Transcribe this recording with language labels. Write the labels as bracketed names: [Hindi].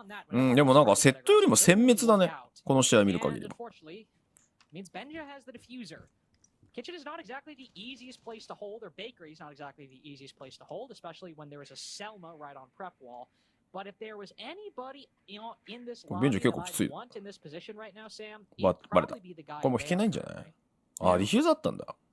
[Japanese] でもなんかセットよりも殲滅だね、この試合見る限り。 [English] Kitchen is not exactly the easiest place to hold, or bakery is not exactly the easiest place to hold, especially when there is a Selma right on prep wall. But if there was anybody in this line that I want in this position right now, Sam, it'd probably be the guy. [Japanese] これもう引けないんじゃない？あ、ディフューザーだったんだ。